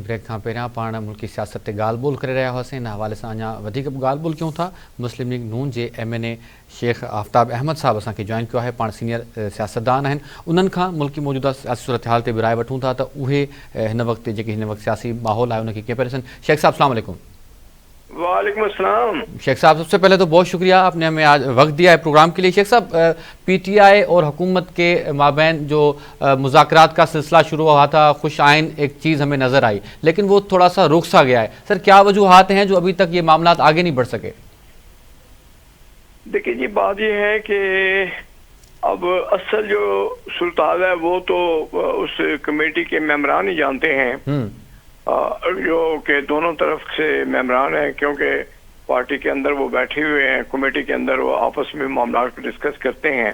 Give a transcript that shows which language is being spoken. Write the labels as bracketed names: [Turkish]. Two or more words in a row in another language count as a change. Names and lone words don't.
[Sindhi] ब्रेक खां पहिरियां पाण मुल्की सियासत ते ॻाल्हि ॿोल करे रहिया हुआसीं। इन हवाले सां अञा वधीक ॻाल्हि ॿोल कयूं था। मुस्लिम लीग नून जे MNA शेख आफ्ताब अहमद साहब असांखे जॉइन कयो आहे। पाण सीनियर सियासतदान आहिनि। उन्हनि खां मुल्की मौजूदा सियासी सूरत हाल ते बि राय वठूं था त उहे हिन वक़्तु जेकी हिन वक़्तु सियासी माहौल आहे उनखे कीअं पिया ॾिसनि। शेख साहब [Arabic] السلام علیکم. وعلیکم السلام. [Urdu] شیخ صاحب سب سے پہلے تو بہت شکریہ، آپ نے ہمیں آج وقت دیا ہے پروگرام کے لیے. شیخ صاحب، PTI اور حکومت کے مابین جو مذاکرات کا سلسلہ شروع ہوا تھا، خوش آئند ایک چیز ہمیں نظر آئی، لیکن وہ تھوڑا سا رک سا گیا ہے. سر، کیا وجوہات ہیں جو ابھی تک یہ معاملہ آگے نہیں بڑھ سکے? دیکھیے جی، بات یہ ہے کہ اب اصل جو سلطان ہے وہ تو اس کمیٹی کے ممبران ہی جانتے ہیں، جو کہ دونوں طرف سے ممبران ہیں، کیونکہ پارٹی کے اندر وہ بیٹھے ہوئے ہیں، کمیٹی کے اندر وہ آپس میں معاملہ کو ڈسکس کرتے ہیں.